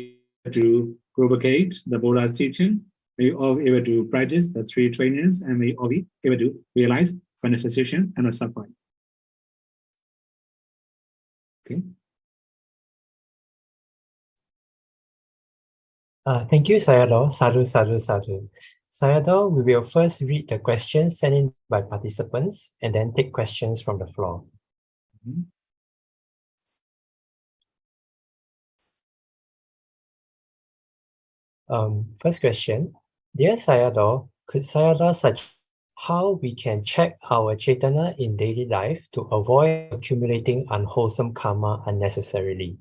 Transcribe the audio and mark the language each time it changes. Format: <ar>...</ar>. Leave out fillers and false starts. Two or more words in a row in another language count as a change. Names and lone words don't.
<en>We to propagate the Buddha's teaching. May you all be able to practice the 3 trainings, and may you all be able to realize final cessation and not suffering. Okay. Thank you, Sayadaw.</en> <pi>Sadhu, sadhu, sadhu.</pi> <en>Sayadaw, we will first read the questions sent in by participants and then take questions from the floor. First question. Dear Sayadaw, could Sayadaw suggest how we can check our Chaitanya in daily life to avoid accumulating unwholesome karma unnecessarily?</en>